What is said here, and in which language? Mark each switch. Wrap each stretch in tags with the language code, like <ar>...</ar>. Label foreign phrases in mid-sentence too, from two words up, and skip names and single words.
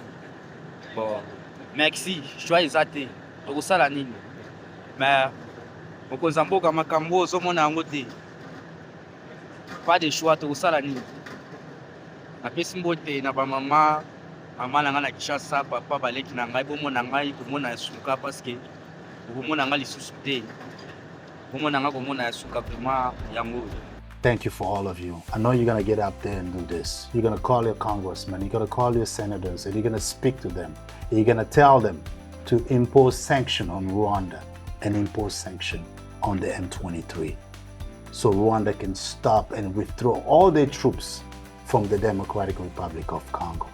<fr>Bon, merci,</fr> <ln>choix eza te tokosala nini, mais mokonzi mboka makambo ozomona yango te,</ln> <fr>pas de choix,</fr> <ln>tokosala nini. Napesi mbote na bamama mama na ngai na Kinshasa, papa baleki na ngai bomona ngai komona suka</ln> <fr>parce que</fr> <ln>komona ngai lisusu te, bomona ngai komona suka vraiment yango.</ln> <en>Thank you for all of you. I know you're going to get up there and do this. You're going to call your congressmen, you're going to call your senators, and you're going to speak to them. You're going to tell them to impose sanction on Rwanda and impose sanction on the M23. So Rwanda can stop and withdraw all their troops from the Democratic Republic of Congo.</en>